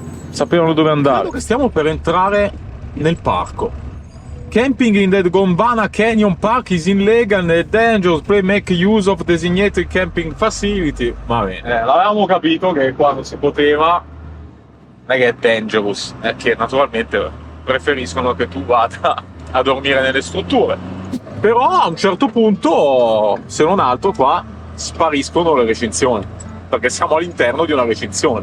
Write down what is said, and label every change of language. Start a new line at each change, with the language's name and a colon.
Italian: Sapevano dove andare. Stiamo per entrare nel parco,
English: Camping in the Gondwana Canyon Park is illegal and dangerous. Please make use of designated camping facility.
Italian: Va bene, l'avevamo capito che qua non si poteva. Non è che è dangerous, è che naturalmente preferiscono che tu vada a dormire nelle strutture. Però a un certo punto, se non altro, qua spariscono le recinzioni, perché siamo all'interno di una recinzione.